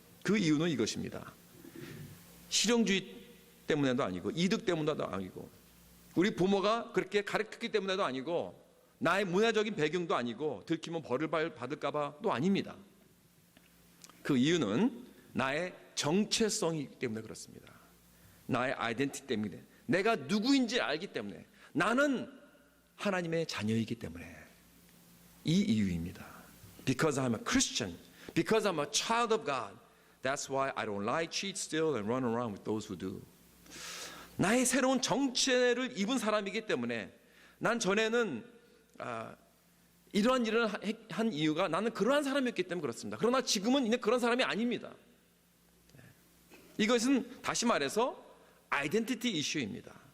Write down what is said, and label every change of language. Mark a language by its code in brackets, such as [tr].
[ko] 그 이유는 이것입니다. 실용주의 때문에도 아니고 이득 때문에도 아니고 우리 부모가 그렇게 가르쳤기 때문에도 아니고 나의 문화적인 배경도 아니고 들키면 벌을 받을까 봐도 아닙니다. 그 이유는 나의 정체성이기 때문에 그렇습니다. 나의 아이덴티티 때문에 내가 누구인지 알기 때문에 나는 하나님의 자녀이기 때문에 이 이유입니다. [en] Because I'm a Christian, because I'm a child of God, that's why I don't lie, cheat, steal, and run around with those who do. [ko] 나의 새로운 정체를 입은 사람이기 때문에 난 전에는 이러한 일을 한 이유가 나는 그러한 사람이었기 때문에 그렇습니다. 그러나 지금은 이제 그런 사람이 아닙니다. 이것은 다시 말해서 아이덴티티 이슈입니다.